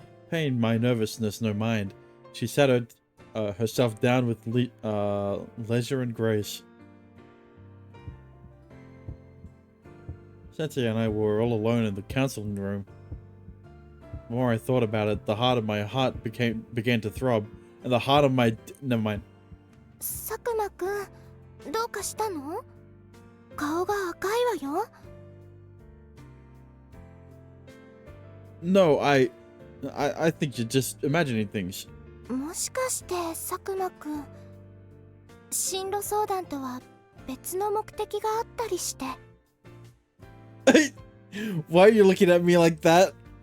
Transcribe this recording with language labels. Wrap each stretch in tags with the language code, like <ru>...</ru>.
<en>Paying my nervousness no mind, she sat herself down with leisure and grace. Sensei and I were all alone in the counseling room. The more I thought about it, the harder my heart began to throb, and the harder my never mind.</en> <ja>佐久間くん、どうかしたの？顔が赤いわよ。</ja> <en>No, I think you're just imagining things.</en> <ja>もしかして佐久間くん、進路相談とは別の目的があったりして。</ja> <en>Why are you looking at me like that?</en>